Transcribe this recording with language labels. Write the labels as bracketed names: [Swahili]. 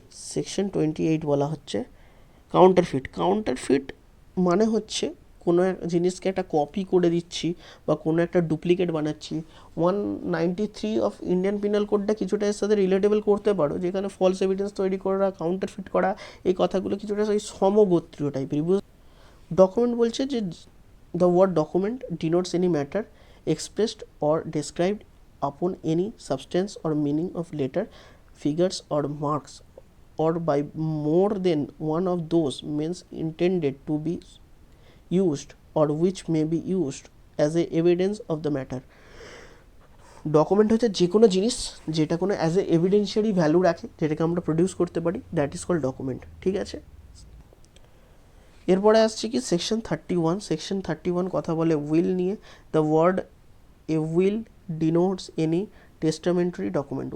[Bangla] Section 28 বলা হচ্ছে counterfeit. Counterfeit মানে হচ্ছে কোনো এক জিনিসকে একটা কপি করে দিচ্ছি বা কোনো একটা ডুপ্লিকেট বানাচ্ছি। 193 অফ ইন্ডিয়ান পিনাল কোডটা কিছুটা এর সাথে রিলেটেবল করতে পারো, যেখানে ফলস এভিডেন্স তৈরি করা, কাউন্টারফিট করা, এই কথাগুলো কিছুটা ওই সমগোত্রীয় টাইপের। [English] Document বলছে যে the word document denotes any matter expressed or described upon any substance or meaning of letter, figures or marks, or by more than one of those means intended to be used or which may be used as a evidence of the matter. [Bangla] Document হচ্ছে যে কোনো জিনিস যেটা কোনো as a এভিডেন্সিয়ারি value রাখে, যেটাকে আমরা produce করতে পারি, [English] That is called document. [Bangla] ঠিক আছে, এরপরে আসছে কি সেকশন 31। সেকশন 31 কথা বলে উইল নিয়ে। [English] The word a will denotes any testamentary document.